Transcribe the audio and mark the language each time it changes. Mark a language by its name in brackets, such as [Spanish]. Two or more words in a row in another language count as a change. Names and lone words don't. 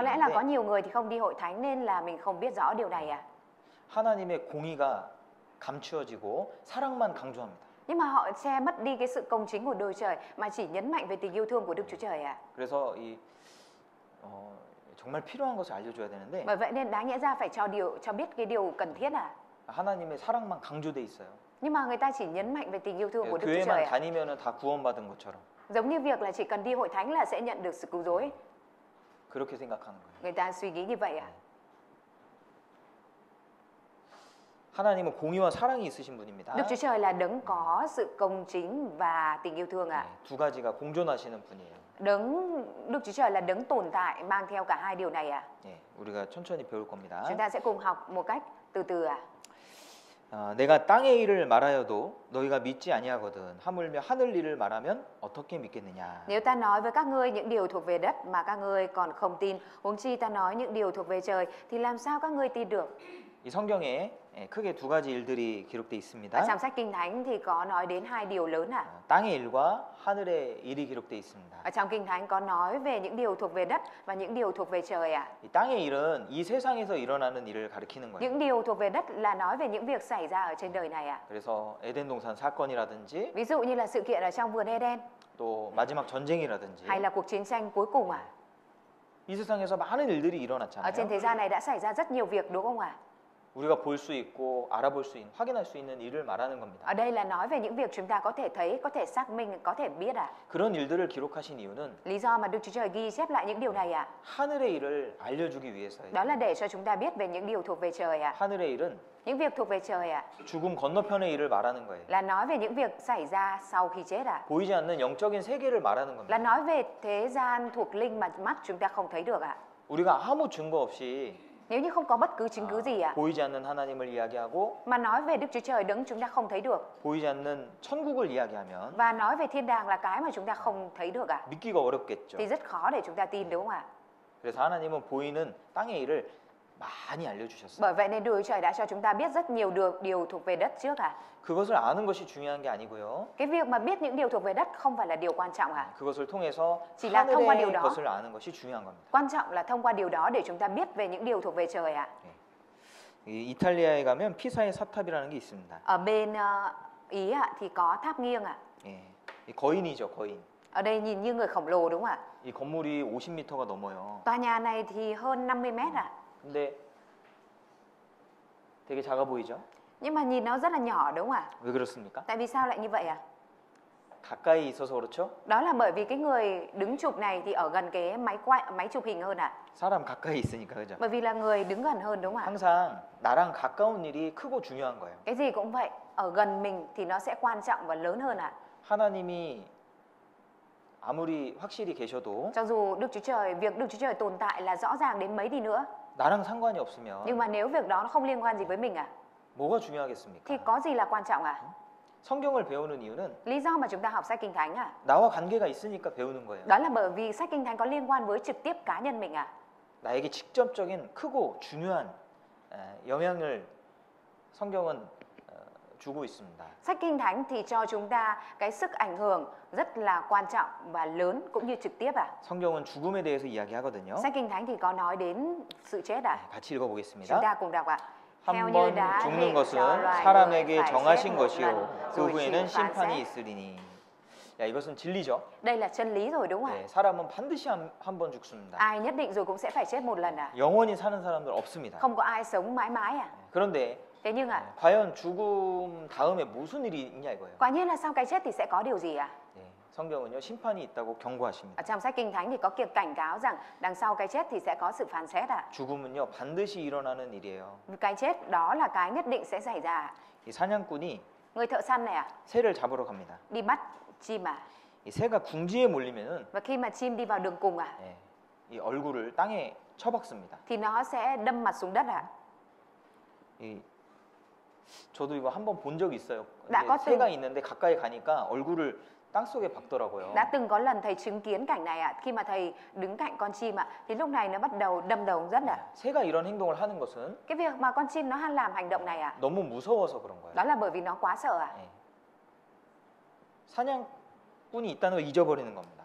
[Vietnamese] Có lẽ là có [Korean] 있는데 [Vietnamese] nhiều người thì không đi hội thánh nên là mình không biết rõ điều này ạ. [Korean] 하나님의 공의가 감추어지고 사랑만 강조합니다. [Vietnamese] Nhưng mà họ che mất đi cái sự công chính của đời trời mà chỉ nhấn mạnh về tình yêu thương của Đức Chúa Trời ạ. [Korean] 그래서 정말 필요한 것을 알려줘야 되는데 [Vietnamese] Bởi vậy nên đáng nhẽ ra phải cho biết cái điều cần thiết à. [Korean] 하나님의 사랑만 강조돼 있어요. [Vietnamese] Nhưng mà người ta chỉ nhấn mạnh về tình yêu thương của Đức Chúa Trời [Korean] 교회만 [Vietnamese] ạ. [Korean] 다니면은 다 구원받은 것처럼 [Vietnamese] Giống như việc là chỉ cần đi hội thánh là sẽ nhận được sự cứu rỗi. [Korean] 그렇게 생각하는 거예요. [Vietnamese] Người ta suy nghĩ như vậy ạ. [Korean] 하나님은 공의와 사랑이 있으신 분입니다. [Vietnamese] Đức Chúa Trời là đấng có sự công chính và tình yêu thương ạ. [Korean] 두 가지가 공존하시는 분이에요. [Vietnamese] Đức Chúa Trời là đấng tồn tại mang theo cả hai điều này ạ. [Korean] 우리가 천천히 배울 겁니다. [Vietnamese] Chúng ta sẽ cùng học một cách từ từ ạ. [Korean] 내가 땅의 일을 말하여도 너희가 믿지 아니하거든 하물며 하늘 일을 말하면 어떻게 믿겠느냐. [Vietnamese] Nếu ta nói với các ngươi những điều thuộc về đất mà các ngươi còn không tin, huống chi ta nói những điều thuộc về trời thì làm sao các ngươi tin được? [Korean] 이 성경에 크게 두 가지 일들이 기록돼 있습니다. [Vietnamese] Ở trong sách Kinh Thánh thì có nói đến hai điều lớn ạ. [Korean] 땅의 일과 하늘의 일이 기록돼 있습니다. [Vietnamese] Ở trong Kinh Thánh có nói về những điều thuộc về đất và những điều thuộc về trời ạ. [Korean] 이 땅의 일은 이 세상에서 일어나는 일을 가리키는 거예요. [Vietnamese] Những điều thuộc về đất là nói về những việc xảy ra ở trên đời này ạ. [Korean] 그래서 에덴 동산 사건이라든지 [Vietnamese] Ví dụ như là sự kiện ở trong vườn Eden [Korean] 또 마지막 전쟁이라든지 [Vietnamese] hay là cuộc chiến tranh cuối cùng ạ. [Korean] 이 세상에서 많은 일들이 [Vietnamese] Ở trên [Korean] 일어났잖아요. [Vietnamese] thế gian này đã xảy ra rất nhiều việc đúng không ạ? [Korean] 우리가 볼 수 있고 알아볼 수 있는, 확인할 수 있는 일을 말하는 겁니다. [Vietnamese] Ở đây là nói về những việc chúng ta có thể thấy, có thể xác minh, có thể biết ạ. [Korean] 그런 일들을 기록하신 이유는 [Vietnamese] Lý do mà Đức Chúa Trời ghi chép lại những điều này ạ, [Korean] 하늘의 일을 알려주기 위해서예요. [Vietnamese] đó là để cho chúng ta biết về những điều thuộc về trời ạ. [Korean] 하늘의 일은 [Vietnamese] Những việc thuộc về trời ạ, [Korean] 죽음 건너편의 일을 말하는 거예요. [Vietnamese] là nói về những việc xảy ra sau khi chết ạ. [Korean] 보이지 않는 영적인 세계를 말하는 [Vietnamese] Là [Korean] 겁니다. [Vietnamese] nói về thế gian thuộc linh mà mắt chúng ta không thấy được ạ. [Korean] 우리가 아무 증거 없이 [Vietnamese] Nếu như không có bất cứ chứng cứ gì ạ, [Korean] 보이지 않는 하나님을 이야기하고 [Vietnamese] mà nói về Đức Chúa Trời đấng chúng ta không thấy được, [Korean] 보이지 않는 천국을 이야기하면 [Vietnamese] và nói về thiên đàng là cái mà chúng ta không thấy được ạ, [Korean] 믿기가 어렵겠죠. [Vietnamese] thì rất khó để chúng ta tin đúng không ạ? [Korean] 그래서 하나님은 보이는 땅의 일을 많이 알려주셨어요. [Vietnamese] Bởi vậy nên Đức Chúa Trời đã cho chúng ta biết rất nhiều điều thuộc về đất trước ạ. [Korean] 그것을 아는 것이 중요한 게 아니고요. [Vietnamese] Cái việc mà biết những điều thuộc về đất không phải là điều quan trọng ạ. [Korean] 그것을 통해서 [Vietnamese] Chỉ là thông qua điều [Korean] 하늘의 [Vietnamese] đó. [Korean] 것을 아는 것이 중요한 겁니다. [Vietnamese] Quan trọng là thông qua điều đó để chúng ta biết về những điều thuộc về trời ạ. [Korean] 이 이탈리아에 가면 피사의 사탑이라는 게 있습니다. [Vietnamese] Ở bên Ý ạ thì có tháp nghiêng ạ. [Korean] 이 거인이죠, 거인. [Vietnamese] Ở đây nhìn như người khổng lồ đúng không ạ? [Korean] 이 건물이 50m가 넘어요. [Vietnamese] Tòa nhà này thì hơn 50 mét ạ. [Korean] 근데 되게 작아 보이죠? [Vietnamese] Nhưng mà nhìn nó rất là nhỏ đúng không ạ? [Korean] 왜 그렇습니까? [Vietnamese] Tại vì sao lại như vậy ạ? [Korean] 가까이 있어서 그렇죠? [Vietnamese] Đó là bởi vì cái người đứng chụp này thì ở gần cái máy chụp hình hơn ạ. [Korean] 사람 가까이 있으니까 그죠? [Vietnamese] Bởi vì là người đứng gần hơn đúng không ạ? [Korean] 항상 나랑 가까운 일이 크고 중요한 거예요. [Vietnamese] Cái gì cũng vậy, ở gần mình thì nó sẽ quan trọng và lớn hơn ạ. [Korean] 하나님이 아무리 확실히 계셔도 [Vietnamese] Cho dù việc Đức Chúa Trời tồn tại là rõ ràng đến mấy đi nữa, [Korean] 나랑 상관이 없으면 [Vietnamese] nhưng mà nếu việc đó nó không liên quan gì với mình ạ, [Korean] 뭐가 중요하겠습니까? [Vietnamese] thì có gì là quan trọng ạ? [Korean] 성경을 배우는 이유는 [Vietnamese] Lý do mà chúng ta học sách Kinh Thánh [Korean] 나와 관계가 있으니까 배우는 거예요. [Vietnamese] đó là bởi vì sách Kinh Thánh có liên quan với trực tiếp cá nhân mình [Korean] 나에게 직접적인 크고 중요한 영향을 성경은 주고 있습니다. [Vietnamese] Sách Kinh Thánh thì cho chúng ta cái sức ảnh hưởng rất là quan trọng và lớn cũng như trực tiếp [Korean] 성경은 죽음에 대해서 이야기하거든요. [Vietnamese] Sách Kinh Thánh thì có nói đến sự chết [Korean] 같이 [Vietnamese] Chúng [Korean] 읽어보겠습니다. [Vietnamese] ta cùng đọc Theo [Korean] 한 [Vietnamese] như [Korean] 번 [Vietnamese] đã [Korean] 죽는 [Vietnamese] định [Korean] 것은 [Vietnamese] cho loài người [Korean] 사람에게 [Vietnamese] phải [Korean] 정하신 [Vietnamese] chết một [Korean] 것이요 [Vietnamese] lần [Korean] 그 [Vietnamese] rồi [Korean] 후에는 [Vietnamese] chịu phán [Korean] 심판이 [Vietnamese] xét. [Korean] 있으리니. 야, 이것은 진리죠. [Vietnamese] Đây là chân lý rồi đúng không [Korean] 네, 사람은 반드시 한 번 죽습니다. [Vietnamese] Ai nhất định rồi cũng sẽ phải chết một lần [Korean] 영원히 사는 사람들 없습니다. [Vietnamese] Không có ai sống mãi mãi [Korean] 그런데 [Vietnamese] Thế nhưng [Korean] 과연 죽음 다음에 무슨 일이 있냐 이거예요. [Vietnamese] quả nhiên là sau cái chết thì sẽ có điều gì [Korean] 네, 성경은요 심판이 있다고 경고하십니다. [Vietnamese] Ở trong sách Kinh Thánh thì có việc cảnh cáo rằng đằng sau cái chết thì sẽ có sự phán xét [Korean] 죽음은요 반드시 일어나는 일이에요. [Vietnamese] Cái chết đó là cái nhất định sẽ xảy ra [Korean] 이 사냥꾼이 [Vietnamese] Người thợ săn này [Korean] 새를 잡으러 갑니다. [Vietnamese] đi bắt chim [Korean] 이 새가 궁지에 몰리면은 [Vietnamese] Và khi mà chim đi vào đường cùng [Korean] 예, 이 얼굴을 땅에 쳐박습니다. [Vietnamese] thì nó sẽ đâm mặt xuống đất [Korean] 이, 저도 이거 한번 본 적이 있어요. [Vietnamese] đã [Korean] 이게 [Vietnamese] có từng [Korean] 새가 있는데 가까이 가니까 얼굴을 땅 속에 박더라고요. [Vietnamese] đã từng có lần thầy chứng kiến cảnh này khi mà thầy đứng cạnh con chim thì lúc này nó bắt đầu đâm đầu xuống đất [Korean] 새가 이런 행동을 하는 것은 [Vietnamese] Cái việc mà con chim nó làm hành động này [Korean] 너무 무서워서 그런 거예요. [Vietnamese] đó là bởi vì nó quá sợ [Korean] 예. 사냥꾼이 있다는 걸 잊어버리는 겁니다.